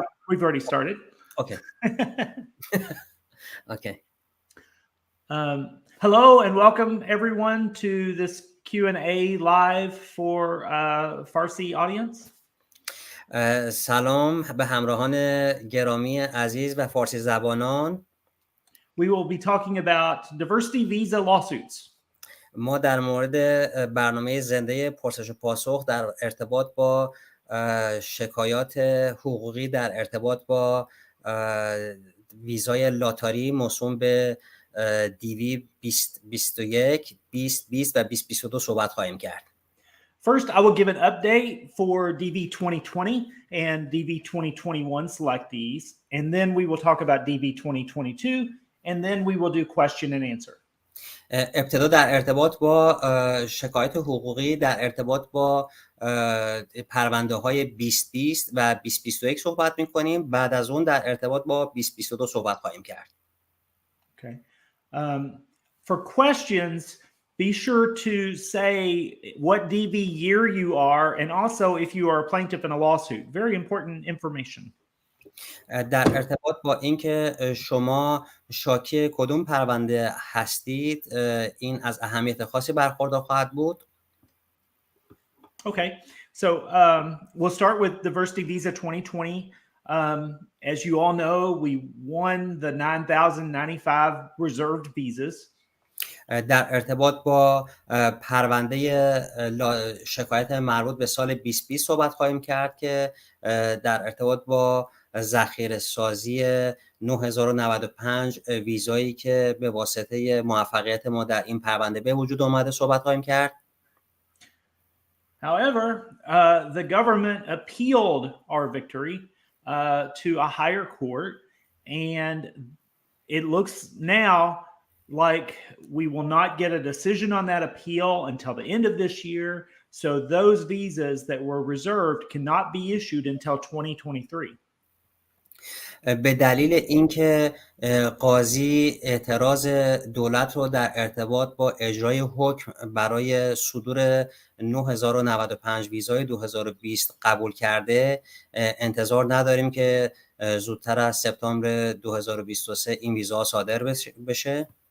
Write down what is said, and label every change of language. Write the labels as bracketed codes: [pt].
[en] Oh, we've already started. Okay. Okay. Hello and welcome everyone to this Q&A live for Farsi audience. [fa] سلام به همراهان گرامی عزیز و فارسی زبانان. [en] We will be talking about diversity visa lawsuits. [fa] ما در مورد برنامه زنده پرسش و پاسخ در ارتباط با شکایات حقوقی در ارتباط با ویزای لاتاری موسوم به دیوی 2021 2020 و 2022 صحبت خواهیم کرد. [en] First, I will give an update for DV 2020 and DV 2021 selectees, and then we will talk about DV 2022, and then we will do question and answer. [fa] ابتدا در ارتباط با شکایت حقوقی در ارتباط با پرونده های 2020 و 2021 صحبت می‌کنیم. بعد از اون در ارتباط با 2022 صحبت خواهیم کرد. [en] Okay. For questions, be sure to say what DV year you are and also if you are a plaintiff in a lawsuit. Very important information. [fa] در ارتباط با اینکه شما شاکی کدوم پرونده هستید این از اهمیت خاصی برخوردار خواهد بود. [en] Okay. So we'll start with Diversity Visa 2020. As you all know, we won the 9,095 reserved visas. [fa] در ارتباط با پرونده شکایت مربوط به سال 2020 صحبت خواهیم کرد که در ارتباط با ذخیره سازی 9095 ویزایی که به واسطه موفقیت ما در این پرونده به وجود آمده صحبت خواهیم کرد. [en] However, the government appealed our victory to a higher court, and it looks now like we will not get a decision on that appeal until the end of this year. So those visas that were reserved cannot be issued until 2023. [fa] به daliل اینکه قاضی اعتراض دولت رو در ارتباط با اجرای حکم برای صدور 9095 ویزای 2020 قبول کرده، انتظار نداریم که زودتر از سپتامبر 2023 این ویزا صادر بشه.